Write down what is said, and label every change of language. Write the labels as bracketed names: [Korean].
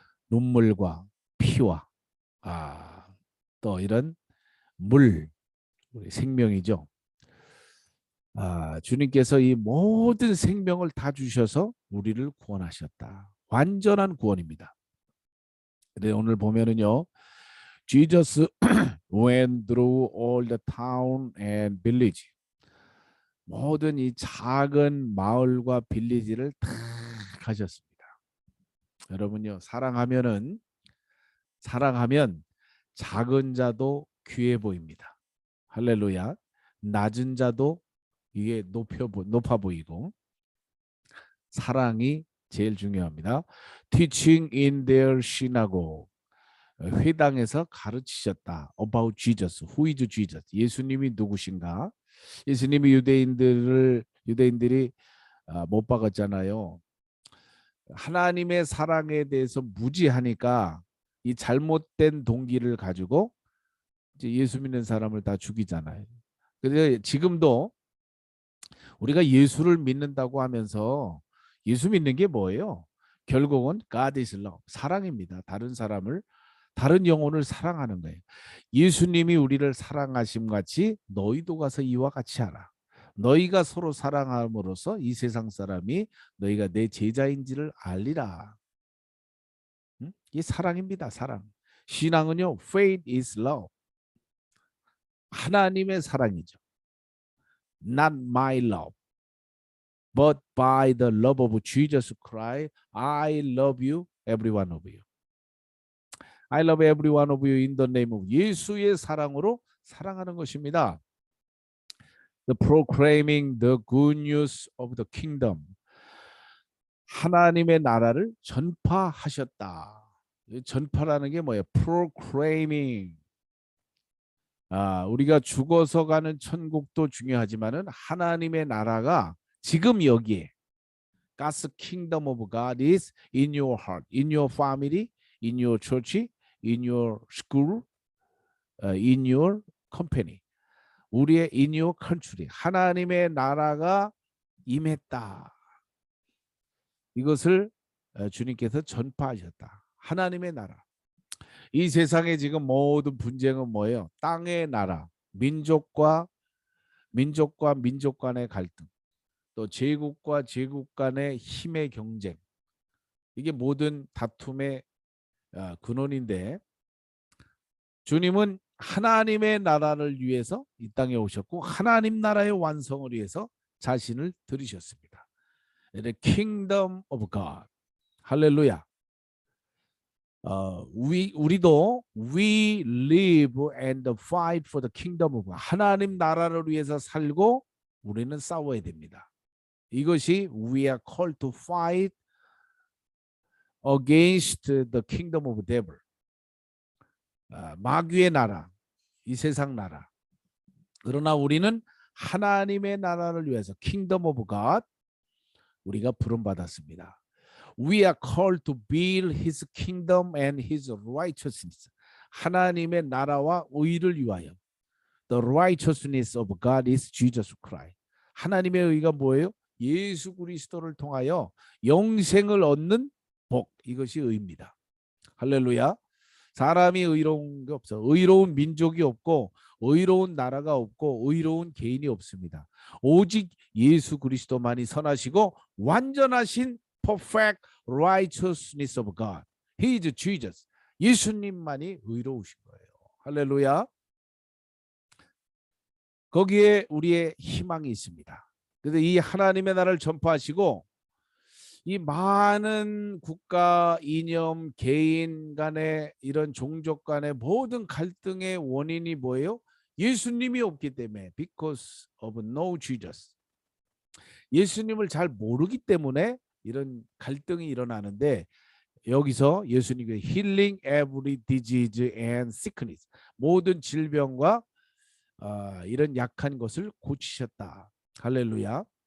[Korean] 눈물과 피와 또 이런 물, 우리 생명이죠. 주님께서 이 모든 생명을 다 주셔서 우리를 구원하셨다. 완전한 구원입니다. 근데 오늘 보면은요, [English] Jesus went through all the town and village. [Korean] 모든 이 작은 마을과 빌리지를 다 가셨습니다. 여러분요, 사랑하면 작은 자도 귀해 보입니다. 할렐루야. 낮은 자도 이게 높아 보이고 사랑이 제일 중요합니다. [English] Teaching in their synagogue. [Korean] 회당에서 가르치셨다. [English] About Jesus. Who is Jesus? [Korean] 예수님이 누구신가? 예수님이 유대인들이 못 박았잖아요. 하나님의 사랑에 대해서 무지하니까 이 잘못된 동기를 가지고 이제 예수 믿는 사람을 다 죽이잖아요. 그래서 지금도 우리가 예수를 믿는다고 하면서 예수 믿는 게 뭐예요? 결국은 [English] God is love, [Korean] 사랑입니다. 다른 영혼을 사랑하는 거예요. 예수님이 우리를 사랑하심 같이 너희도 가서 이와 같이 하라. 너희가 서로 사랑함으로써 이 세상 사람이 너희가 내 제자인지를 알리라. 응? 이게 사랑입니다. 사랑. 신앙은요, [English] faith is love. [Korean] 하나님의 사랑이죠. [English] Not my love, but by the love of Jesus Christ, I love you, every one of you. I love every one of you in the name of [Korean] 예수의 사랑으로 사랑하는 것입니다. [English] The proclaiming the good news of the kingdom. [Korean] 하나님의 나라를 전파하셨다. 전파라는 게 뭐예요? [English] proclaiming. [Korean] 우리가 죽어서 가는 천국도 중요하지만은 하나님의 나라가 지금 여기에 [English] God's kingdom of God is in your heart, in your family, in your church, in your school, in your company. [Korean] 우리의 [English] in your country. [Korean] 하나님의 나라가 임했다. 이것을 주님께서 전파하셨다. 하나님의 나라. 이 세상에 지금 모든 분쟁은 뭐예요? 땅의 나라, 민족과 민족 간의 갈등, 또 제국과 제국 간의 힘의 경쟁. 이게 모든 다툼의 근원인데 주님은 하나님의 나라를 위해서 이 땅에 오셨고 하나님 나라의 완성을 위해서 자신을 들이셨습니다. [English] The kingdom of God. [Korean] 할렐루야. 우리도 [English] we live and fight for the kingdom of God. [Korean] 하나님 나라를 위해서 살고 우리는 싸워야 됩니다. 이것이 [English] we are called to fight against the kingdom of devil. [Korean] 마귀의 나라, 이 세상 나라. 그러나 우리는 하나님의 나라를 위해서 [English] kingdom of God [Korean] 우리가 부름받았습니다. [English] We are called to build His kingdom and His righteousness. [Korean] 하나님의 나라와 의를 위하여. [English] The righteousness of God is Jesus Christ. [Korean] 하나님의 의가 뭐예요? 예수 그리스도를 통하여 영생을 얻는 복. 이것이 의입니다. 할렐루야. 사람이 의로운 게 없어. 의로운 민족이 없고 의로운 나라가 없고 의로운 개인이 없습니다. 오직 예수 그리스도만이 선하시고 완전하신 [English] perfect righteousness of God. He is Jesus. [Korean] 예수님만이 의로우신 거예요. 할렐루야. 거기에 우리의 희망이 있습니다. 그래서 이 하나님의 나라를 전파하시고 이 많은 국가, 이념, 개인 간의 이런 종족 간의 모든 갈등의 원인이 뭐예요? 예수님이 없기 때문에 [English] because of no Jesus. [Korean] 예수님을 잘 모르기 때문에 이런 갈등이 일어나는데 여기서 예수님이 [English] healing every disease and sickness. [Korean] 모든 질병과 이런 약한 것을 고치셨다. 할렐루야.